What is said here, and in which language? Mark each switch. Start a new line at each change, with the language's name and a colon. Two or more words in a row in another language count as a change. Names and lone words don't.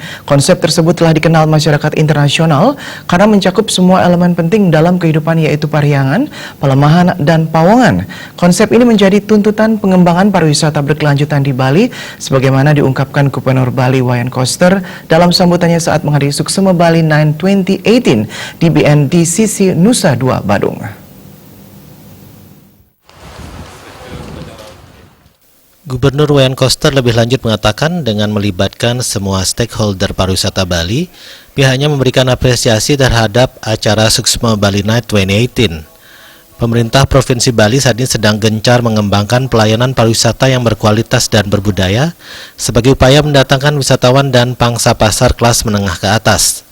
Indonesian: Konsep tersebut telah dikenal masyarakat internasional karena mencakup semua elemen penting dalam kehidupan yaitu Pariangan, Pelemahan, dan Pawongan. Konsep ini menjadi tuntutan pengembangan pariwisata berkelanjutan di Bali, sebagaimana diungkapkan Gubernur Bali Wayan Koster dalam sambutannya saat menghadiri Suksema Bali 9 2018 di BNDCC Nusa Dua, Badung. Gubernur Wayan Koster lebih lanjut mengatakan dengan melibatkan semua stakeholder pariwisata Bali, pihaknya memberikan apresiasi terhadap acara Suksema Bali Night 2018. Pemerintah Provinsi Bali saat ini sedang gencar mengembangkan pelayanan pariwisata yang berkualitas dan berbudaya sebagai upaya mendatangkan wisatawan dan pangsa pasar kelas menengah ke atas.